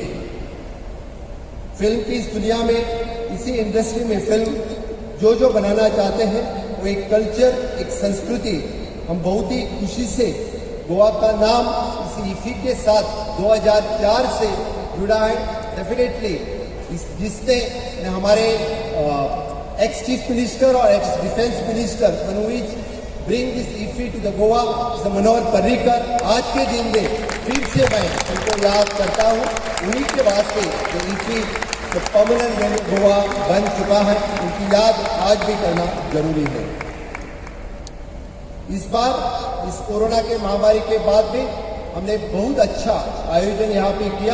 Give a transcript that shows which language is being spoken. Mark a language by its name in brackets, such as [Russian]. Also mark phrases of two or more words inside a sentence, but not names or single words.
[Hindi] फिल्म की इस दुनिया में, इसी इंडस्ट्री में फिल्म जो बनाना चाहते हैं वो एक कल्चर, एक संस्कृति, हम बहुत ही खुशी से गोवा का नाम इस इफ्फी के साथ 2004 से जुड़ा है। डेफिनेटली जिसने हमारे [English] ex chief minister [Hindi] और [English] ex defence minister [Hindi] मनोज [English] bring this IFFI to the Goa, [Hindi] मनोहर पर्रिकर, आज के दिन में फिर से मैं उनको याद करता हूँ। उन्हीं के वास्ते जो इफ्फी परमानेंट गोवा बन चुका है, उनकी याद आज भी करना जरूरी है। इस बार इस कोरोना के महामारी के बाद भी हमने बहुत अच्छा आयोजन यहाँ पे किया।